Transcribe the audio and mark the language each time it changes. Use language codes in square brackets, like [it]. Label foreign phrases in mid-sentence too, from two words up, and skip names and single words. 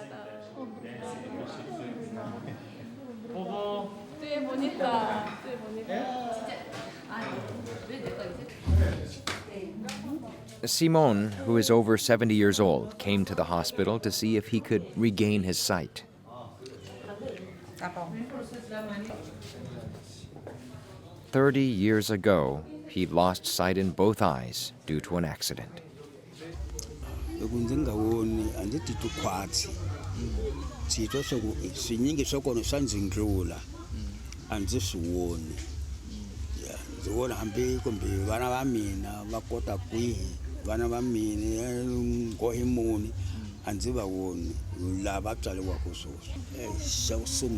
[en] Simon, who is over 70 years old, came to the hospital to see if he could regain his sight. "30 years ago, he lost sight in both eyes due to an accident. [ts] Vana va mina ngohimuni a ndzi va voni lava tswariwaka swoswo xa ku